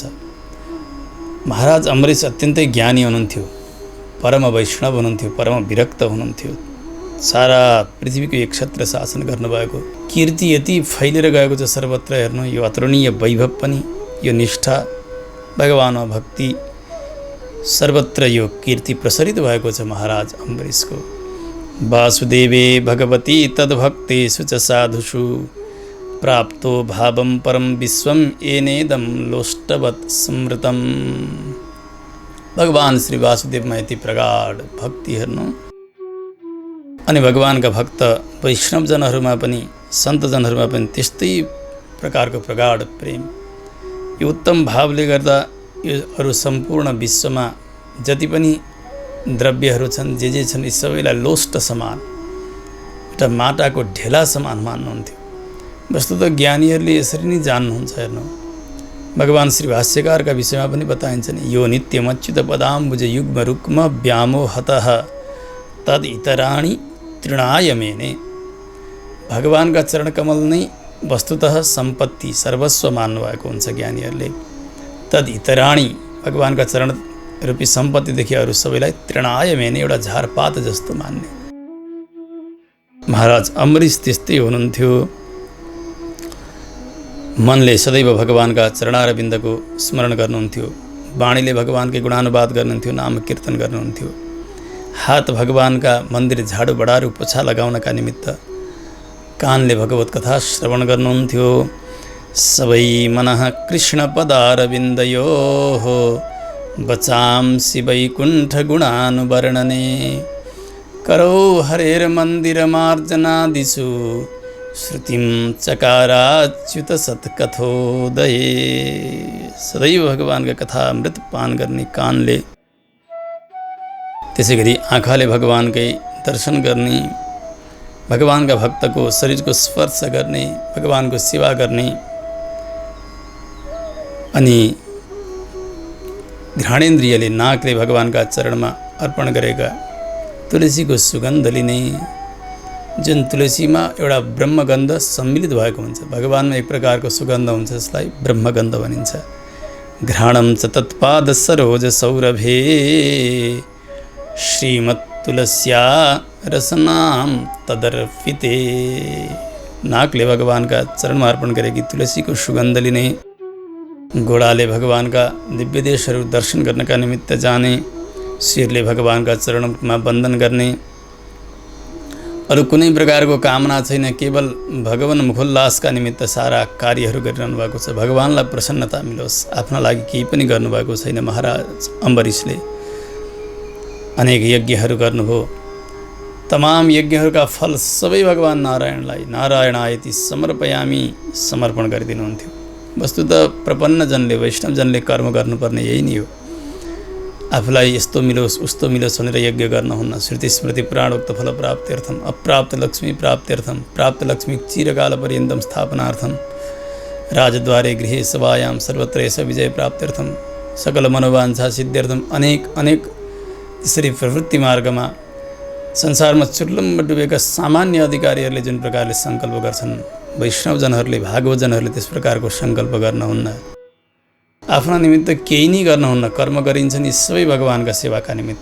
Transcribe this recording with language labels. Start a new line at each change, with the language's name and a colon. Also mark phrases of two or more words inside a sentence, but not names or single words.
Nepali: महाराज अम्बरीश अत्यन्तै ज्ञानी हुनुहुन्थ्यो, परम वैष्णव हुनुहुन्थ्यो, परम विरक्त हुनुहुन्थ्यो। सारा पृथ्वीको एक छत्र शासन गर्नुभएको। कीर्ति यति फैलिएर गएको छ सर्वत्र। हेर्नु, यो अतुलनीय वैभव पनि, यो निष्ठा, भगवानमा भक्ति, सर्वत्र यो कीर्ति प्रसरित भएको छ महाराज अम्बरीशको।
Sanskrit: वासुदेवे भगवती तद्भक्तेषु च साधुषु प्राप्तो भावं परम विश्वम येनेदं लोष्टवत् स्मृतम्।
Nepali: भगवान् श्री वासुदेवमा यति प्रगाढ भक्ति हेर्नु। अनि भगवानका भक्त वैष्णवजनहरूमा पनि, सन्तजनहरूमा पनि त्यस्तै प्रकारको प्रगाढ प्रेम। यो उत्तम भावले गर्दा यो अरू सम्पूर्ण विश्वमा जति पनि द्रव्यहरू छन्, जे छन्, यी सबैलाई लोष्ट समान, एउटा माटाको ढेला समान मान्नुहुन्थ्यो। वस्तुतः ज्ञानीहरूले यसरी नै जान्नुहुन्छ। हेर्नु, भगवान् श्री भाष्यकारका विषयमा पनि बताइन्छ नि, यो
Sanskrit: नित्यमच्युत पदाम्बुज युग्म रुक्म व्यामोहतः तद इतराणि तृणाय मेने।
Nepali: भगवानका चरणकमल नै वस्तुतः सम्पत्ति, सर्वस्व मान्नुभएको हुन्छ ज्ञानीहरूले।
Sanskrit: तद इतराणि,
Nepali: भगवानका चरण रूपी सम्पत्तिदेखि अरू सबैलाई
Sanskrit: तृणाय मेने,
Nepali: एउटा झारपात जस्तो मान्ने। महाराज अम्बरीश त्यस्तै हुनुहुन्थ्यो। मनले सदैव भगवानका चरणारविन्दको स्मरण गर्नुहुन्थ्यो। वाणीले भगवानकै गुणानुवाद गर्नुहुन्थ्यो, नाम कीर्तन गर्नुहुन्थ्यो। हात भगवानका मन्दिर झाडु बडारू पोछा लगाउनका निमित्त, कानले भगवत कथा श्रवण गर्नुहुन्थ्यो।
Sanskrit: सबै मनः कृष्ण पदारविन्दयोः बचांसि वैकुण्ठ गुणानुवर्णने करौ हरेर मन्दिर मार्जनादिषु श्रुतिं चकाराच्युत सत्कथोदये।
Nepali: सदैव भगवानका कथा अमृत पान गर्ने कानले, त्यसै गरी आँखाले भगवानकै दर्शन गर्ने, भगवानका भक्तको शरीरको स्पर्श गर्ने, भगवानको सेवा गर्ने, अनि घ्राणेन्द्रियले, नाकले भगवानका चरणमा अर्पण गरेका तुलसीको सुगन्ध लिने, जुन तुलसीमा एउटा ब्रह्मगन्ध सम्मिलित भएको हुन्छ। भगवानमा एक प्रकारको सुगन्ध हुन्छ, जसलाई ब्रह्मगन्ध भनिन्छ।
Sanskrit: घ्राणं च तत्पाद सरोज सौरभे श्रीमत्तुलस्या रसनाम तदर्पिते।
Nepali: नाकले भगवानका चरणमा अर्पण गरेकी तुलसीको सुगन्ध लिने, घोडाले भगवानका दिव्य देशहरू दर्शन गर्नका निमित्त जाने, शिरले भगवानका चरणमा वन्दन गर्ने, अरू कुनै प्रकारको कामना छैन, केवल भगवान मुखोल्लासका निमित्त सारा कार्यहरू गरिरहनु भएको छ। भगवानलाई प्रसन्नता मिलोस्, आफ्ना लागि केही पनि गर्नुभएको छैन। महाराज अम्बरीशले अनेक यज्ञहरू गर्नुभयो। तमाम यज्ञहरूका फल सबै भगवान नारायणलाई
Sanskrit: नारायणायति समर्पयामी
Nepali: समर्पण गरिदिनुहुन्थ्यो। वस्तुतः प्रपन्नजनले वैष्णवजनले कर्म गर्नुपर्ने यही नै हो। आफूलाई यस्तो मिलोस् उस्तो मिलोस् भनेर यज्ञ गर्नुहुन्न।
Sanskrit: श्रुति स्मृति प्राणोक्त फल प्राप्त्यर्थम अप्राप्त लक्ष्मी प्राप्त्यर्थम प्राप्त लक्ष्मी चिरकाल पर्यन्तं स्थापनार्थम राजद्वारे गृहे सभायां सर्वत्र यस विजय प्राप्त्यर्थम सकल मनोवाञ्छा सिद्ध्यर्थम
Nepali: अनेक त्यसरी प्रवृत्ति मार्गमा संसारमा चुर्लम्ब डुबेका सामान्य अधिकारीहरूले जुन प्रकारले सङ्कल्प गर्छन्, वैष्णवजनहरूले भागवतजनहरूले त्यस प्रकारको सङ्कल्प गर्नुहुन्न। आफ्ना निमित्त केही नै गर्नुहुन्न। कर्म गरिन्छ नि सबै भगवानका सेवाका निमित्त।